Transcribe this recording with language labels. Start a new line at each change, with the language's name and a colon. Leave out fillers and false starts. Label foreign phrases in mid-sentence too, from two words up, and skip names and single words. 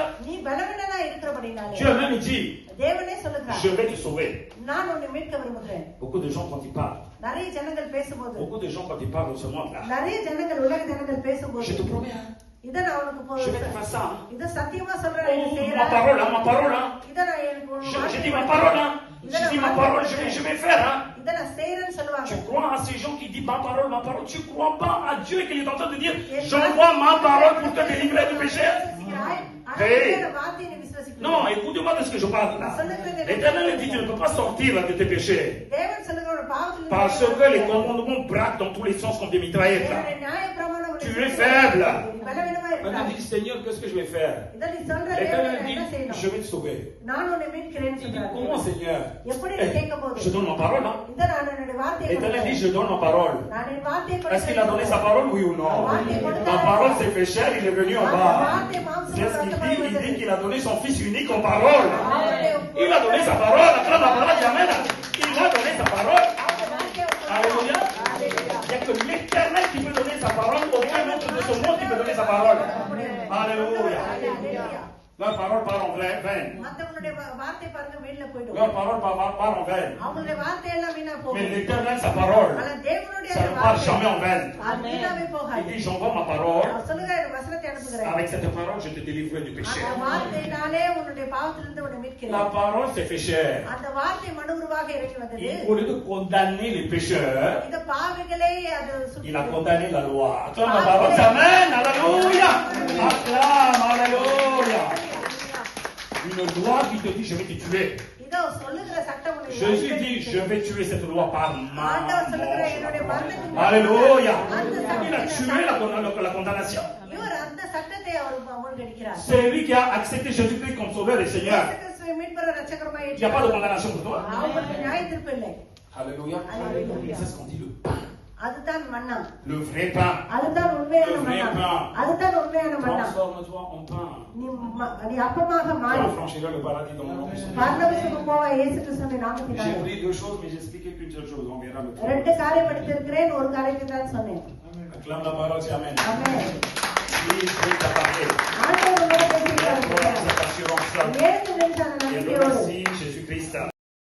Tamil: நீ பலவீனனா இருக்கிறபடினாலே
French: Dieu même il dit,
Tamil: தேவனே சொல்லுகிறார்
French: je vais te sauver.
Tamil: நான் உன்னை மீட்க விரும்புகிறேன்.
French: Beaucoup de gens, quand ils parlent,
Tamil: நிறைய ஜனங்கள் பேசும்போது
French: beaucoup de gens, quand ils parlent dans ce monde-là,
Tamil: நிறைய ஜனங்கள் உலக ஜனங்கள் பேசும்போது
French: je te promets, hein,
Tamil: இதை நான் உனக்கு
French: je vais te faire ça. Hein.
Tamil: இதை சத்தியமா சொல்றேன் இதை
French: Oh, ma
Tamil: செய்யறேன்.
French: parole, hein, ma parole. Hein.
Tamil: இதை நான் எனக்கு ஒரு
French: Je dis
Tamil: வார்த்தை
French: ma parole. Hein.
Tamil: இதை
French: Je
Tamil: நான்
French: dis ma
Tamil: வார்த்தை
French: parole, je vais faire. Hein.
Tamil: இதை நான் செய்யறேன்னு சொல்லுவாங்க.
French: Tu crois à ces gens qui disent ma parole, tu crois pas à Dieu qui est en train de dire j'envoie ma parole pour te délivrer du péché?
Tamil: விசுவாசிக்கிறாய், ஆனால்
French: Hey.
Tamil: இந்த வார்த்தையை நீ விசுவாசிக்கவில்லை.
French: Non, écoute-moi de ce que je parle là. L'Éternel dit tu ne peux pas sortir de tes péchés.
Tamil: தேவன் சொல்லுகிற ஒரு பாவத்திலிருந்து
French: Parce que les commandements braquent dans tous les sens comme des mitraillettes. Là.
Tamil: தேவனுடைய நியாயப்பிரமாணம் உன்னை
French: Tu es faible.
Tamil: நீ பலவீனமா
French: Maintenant,
Tamil: இருக்கிறாய்.
French: dis Seigneur, qu'est-ce que je vais faire?
Tamil: இதை நீ சொல்ற தேவன்
French: L'Éternel
Tamil: என்ன
French: dit
Tamil: செய்யணும்?
French: je vais te sauver.
Tamil: நான் உன்னை மீட்கிறேன்னு
French: Il dit
Tamil: சொல்றாரு.
French: comment Seigneur?
Tamil: எப்படி நீ கேட்க
French: Je
Tamil: போகுது?
French: donne ma parole. Hein?
Tamil: இதை நான் என்னுடைய வார்த்தையை
French: L'Éternel dit
Tamil: கொடுக்கிறேன்.
French: je donne ma parole.
Tamil: நான் என் வார்த்தையை
French: Est-ce qu'il a donné sa
Tamil: கொடுக்கிறேன்.
French: parole, oui ou non? Ma parole s'est fait chair, il est venu en bas. C'est ce qu'il dit, il dit qu'il a donné son fils unique en parole. Il a donné sa parole, acclame la parole, amen. Il a donné sa parole. Alléluia. Il n'y a que l'Éternel qui peut donner sa parole, aucun autre de ce monde qui peut donner sa parole. Alléluia. Leur parole part en vain.
Tamil: மத்தவங்களுடைய வார்த்தை பாருங்க வீட்டுல போயிடும்.
French: Leur parole part en vain.
Tamil: அவங்களுடைய வார்த்தை எல்லாம் வீணா
French: Mais
Tamil: போகும்.
French: l'Éternel, sa parole,
Tamil: ஆனா தேவனுடைய
French: ça ne part
Tamil: வார்த்தை
French: jamais en vain.
Tamil: அது வீணாவே
French: Il
Tamil: போகாது.
French: dit j'envoie ma parole.
Tamil: அவர் சொல்லுகிறார் வசனத்தை அனுப்புகிறேன்.
French: Avec cette parole, je te délivrerai du péché.
Tamil: அந்த வார்த்தையினாலே உன்னுடைய பாவத்திலிருந்து உன்னை
French: La
Tamil: மீட்கிறேன்.
French: parole s'est fait chair.
Tamil: அந்த வார்த்தை மனு உருவாக இறங்கி வந்தது.
French: Au lieu de condamner les pécheurs,
Tamil: இந்த பாவிகளை அது
French: il a condamné la loi. Acclame la parole. Amen. Alléluia. Acclame. Alléluia. Une loi qui te dit je vais te tuer.
Tamil: இதோ சொல்லுகிற சட்டம் உன்னை
French: Jésus dit je vais tuer cette loi par ma
Tamil: ஆண்டவர் சொல்லுகிற
French: mort.
Tamil: என்னுடைய மரணத்தின்
French: Alléluia.
Tamil: அந்த
French: Il a tué la condamnation.
Tamil: இவர் அந்த சட்டத்தை அவர் மூழ்கடிக்கிறார்.
French: C'est lui qui a accepté Jésus-Christ comme sauveur et Seigneur.
Tamil: இயேசு கிறிஸ்துவை மீட்பர் இரட்சகருமாய்
French: Il n'y a pas de condamnation pour toi.
Tamil: அவருக்கு நியாய தீர்ப்பு இல்லை.
French: Alléluia. Alléluia. C'est ce qu'on dit le pain.
Tamil: அதுதான் மன்னா.
French: Le vrai pain.
Tamil: அதுதான் உண்மையான
French: Le vrai
Tamil: மன்னா.
French: pain.
Tamil: அதுதான் உண்மையான மன்னா.
French: Transforme-toi en pain.
Tamil: நீ அப்பமாக
French: Tu
Tamil: மாறு.
French: affranchiras le paradis dans le nom de Jésus.
Tamil: பரலோகத்துக்கு போவ இயேசு கிறிஸ்துவின்
French: J'ai
Tamil: நாமத்தினாலே.
French: oublié deux choses, mais j'ai expliqué qu'une seule chose. On verra le temps.
Tamil: ரெண்டு காரியம் எடுத்திருக்கிறேன், ஒரு காரியத்தை தான் சொன்னேன்.
French: Acclame la parole, c'est Amen.
Tamil: ஆமென்.
French: Oui, je vais t'apparter.
Tamil: ஆண்டவர் உங்களோட
French: Viens,
Tamil: பேசுகிறார்.
French: cette assurance-là.
Tamil: ஏழு நிமிஷம்
French: Et
Tamil: நம்பிக்கையோடு
French: remercie Jésus-Christ.